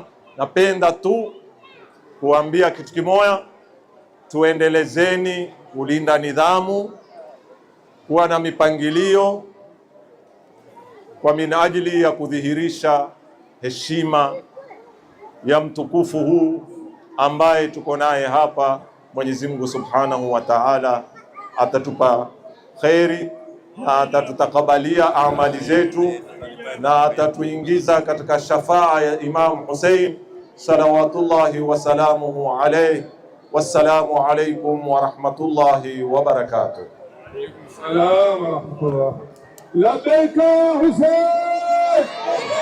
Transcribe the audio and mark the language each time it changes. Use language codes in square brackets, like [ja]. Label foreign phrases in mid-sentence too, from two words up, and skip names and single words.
[sw] Napenda tu kuambia kitu kimoja, tuendelezeni kulinda nidhamu, kuwa na mipangilio kwa minajili ya kudhihirisha heshima ya mtukufu huu ambaye tuko naye hapa. Mwenyezi Mungu [ar] سبحانه وتعالى [sw] atatupa kheri na atatutakabalia amali zetu na atatuingiza katika shafaa ya Imam Hussein [ar] صلوات الله وسلامه عليه. والسلام عليكم ورحمة الله وبركاته. وعليكم السلام ورحمة الله. Labbaik Hussein.